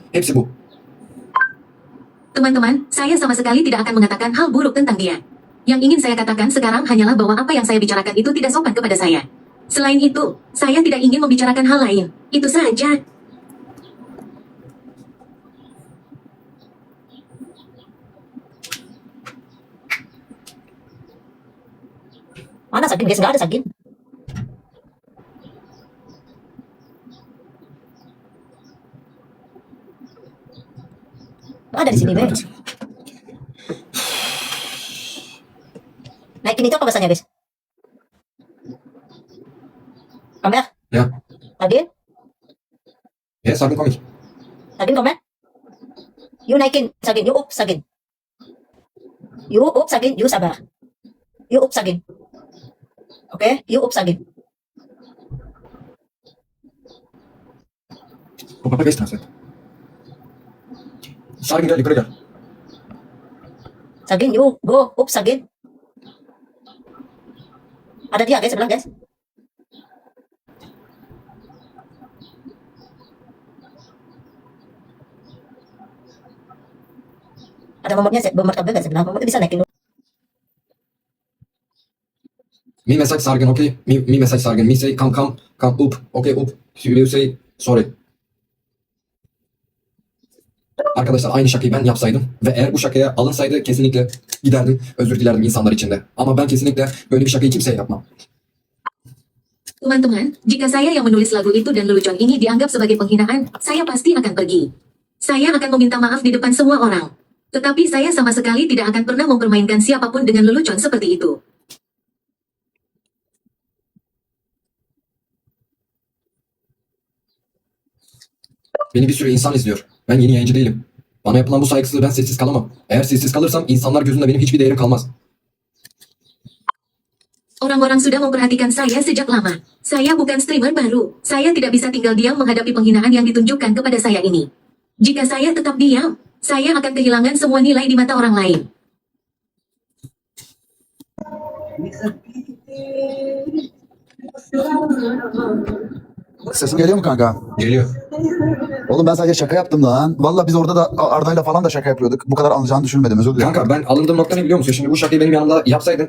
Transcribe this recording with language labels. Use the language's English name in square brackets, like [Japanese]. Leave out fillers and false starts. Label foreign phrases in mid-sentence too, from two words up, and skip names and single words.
[Turkish] Hepsi bu. [Indonesian] Teman-teman, saya sama sekali tidak akan mengatakan hal buruk tentang dia. Yang ingin saya katakan sekarang hanyalah bahwa apa yang saya bicarakan itu tidak sopan kepada saya. Selain itu, saya tidak ingin membicarakan hal lain. Itu saja. Mana Sagin, guys? Nggak ada Sagin. Nggak ada di sini, Be. Naikin itu apa bahasanya, guys? Kamer? Ya. Sagin? [Turkish] Ya Sargın komik. [Indonesian] Sagin, kamer? [English] You naikin, Sagin. You up, Sagin. You up, Sagin. You sabar. You up, Sagin. Okay? You up, Sagin. Papa guys translate. [Turkish] Sargın gel yukarı gel. [English] Sagin, you go up, Sagin. [Indonesian] Ada dia, guys, sebelah, guys. Ada momotnya, bermartabat, guys, sebelah. Momotnya bisa naikin. [English] Me message Sargın, okay? Me message Sargın. Me say come up. Okay, up. You say sorry. [Turkish] Arkadaşlar aynı şakayı ben yapsaydım ve eğer bu şakaya alınsaydı kesinlikle giderdim, özür dilerdim insanlar içinde. Ama ben kesinlikle böyle bir şakayı kimseye yapmam. [Indonesian] Teman-teman, jika saya yang menulis lagu itu dan lelucon ini dianggap sebagai penghinaan, saya pasti akan pergi. Saya akan meminta maaf di depan semua orang. Tetapi saya sama sekali tidak akan pernah mempermainkan siapapun dengan lelucon seperti itu. [Turkish] Beni bir sürü insan izliyor. Ben yeni yayıncı değilim. Bana yapılan bu saygısızlığı ben sessiz kalamam. Eğer sessiz kalırsam insanlar gözünde benim hiçbir değerim kalmaz. [Indonesian] Orang-orang sudah memperhatikan saya sejak lama. Saya bukan streamer baru. Saya tidak bisa tinggal diam menghadapi penghinaan yang ditunjukkan kepada saya ini. Jika saya tetap diam, saya akan kehilangan semua nilai di mata orang lain. [Turkish] Sesim geliyor mu kanka? Geliyor. Oğlum ben sadece şaka yaptım lan. Valla biz orada da Arda'yla falan da şaka yapıyorduk. Bu kadar alınacağını düşünmedim, özür dilerim. Kanka ben alındığım nokta ne biliyor musun? Şimdi bu şakayı benim yanımda yapsaydın.